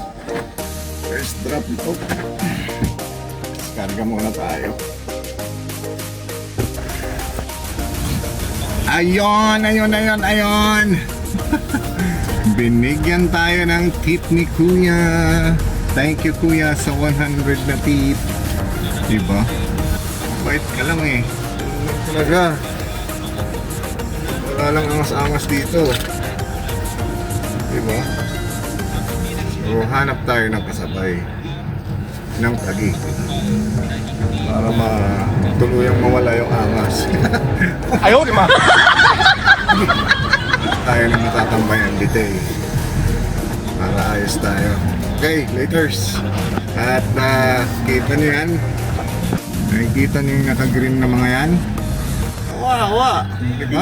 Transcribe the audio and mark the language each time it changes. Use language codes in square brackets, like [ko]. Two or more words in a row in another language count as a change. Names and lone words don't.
[en] First drop off. [tl] Karga muna tayo. Ayun. Binigyan tayo ng tip ni Kuya. [en] Thank you [tl] Kuya sa 100 na tip. Diba? Bait ka lang eh. Talaga. Wala lang angas-angas dito. Diba? So hanap tayo ng kasabay ng tagi para tuluyang mawala yung angas. [zh] 哎呦我的妈！ [tl] Tayo na matatambayan dito eh. Para ayos tayo. [en] Okay, laters. [tl] At kita nyo yan. Nakikita nyo yung naka-green na mga yan. Awa. Diba?